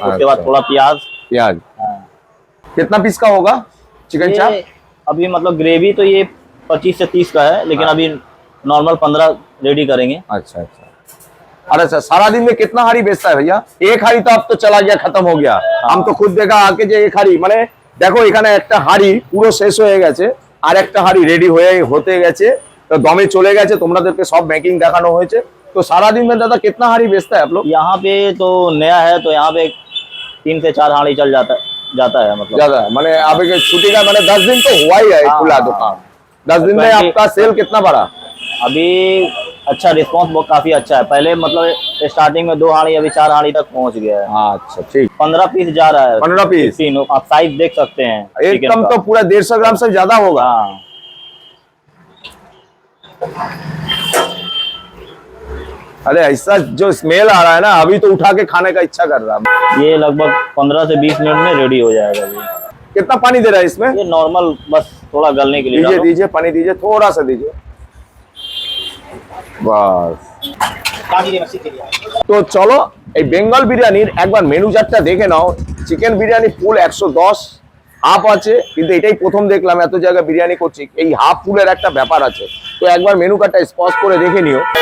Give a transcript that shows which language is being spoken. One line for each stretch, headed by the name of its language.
Hindi: उसके बाद थोड़ा प्याज। हाँ। कितना पीस का होगा चिकन चाप? अभी मतलब ग्रेवी तो ये 25 से 30 का है, लेकिन अभी नॉर्मल 15 रेडी करेंगे। अच्छा अच्छा। अरे सर सारा दिन में कितना हाड़ी बेचता है भैया? एक हाड़ी तो अब तो चला गया, खत्म हो गया। हम तो खुद देखा आके
Bangla: যে
Hindi: एक हाड़ी
Bangla: মানে দেখো এখানে একটা হাড়ি পুরো শেষ হয়ে গেছে, আর একটা হাড়ি রেডি হতে গেছে, তো দমে চলে গেছে, তোমাদেরকে সব মেকিং দেখানো হয়েছে।
Hindi: तो सारा दिन में दादा कितना हाड़ी बेचता है आप लोग? यहाँ पे तो नया है तो यहाँ पे 3 से 4 हांडी चल जाता है मतलब। ज्यादा है मैंने अभी के छुट्टी का मैंने 10 दिन तो हुआ ही है खुला दुकान। 10 दिन में आपका सेल कितना बढ़ा? अभी अच्छा रिस्पांस बहुत काफी अच्छा है। पहले मतलब स्टार्टिंग में 2 हांडी, अभी 4 हांडी तक पहुंच गया है। अच्छा ठीक। 15 पीस जा रहा है। 15 पीस? 15 आप साइज देख सकते हैं एकदम तो पूरा 150 ग्राम से ज्यादा होगा। हाँ। अरे ऐसा जो स्मेल आ रहा है ना, अभी तो उठा के खाने का इच्छा कर रहा है। ये लगभग 15 से 20 मिनट में रेडी हो जाएगा ये। कितना पानी दे रहा है इसमें? ये नॉर्मल बस थोड़ा गलने के लिए दीजिए डालो। दीजिए पानी दीजिए, थोड़ा सा दीजिए बस। तो चलो
Bangla: এই বেঙ্গল বিরিয়ানির একবার মেনু চার্টটা দেখে নাও। চিকেন বিরিয়ানি ফুল 110, হাফ আছে, কিন্তু এটাই প্রথম দেখলাম এত জায়গা বিরিয়ানি করছি, এই হাফ ফুলের একটা ব্যাপার আছে। তো একবার মেনু কার্ডটা স্পষ্ট করে দেখে নিও।